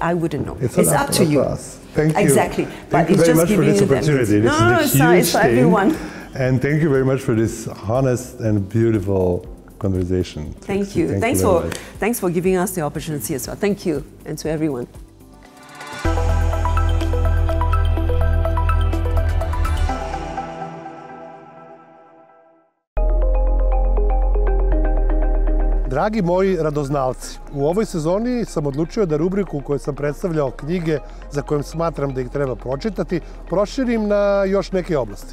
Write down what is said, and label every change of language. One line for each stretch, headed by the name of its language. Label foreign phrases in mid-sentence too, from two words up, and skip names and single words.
English: I wouldn't know. It's up to you. Thank you. Exactly. Thank you very much for this opportunity. It's for everyone. And thank you very much for this honest and beautiful conversation. Thank you. Thanks for giving us the opportunity as well. Thank you, and to everyone.
Serbian: Dragi moji radoznalci, u ovoj sezoni sam odlučio da rubriku u kojoj sam predstavljao knjige za kojom smatram da ih treba pročitati, proširim na još neke oblasti.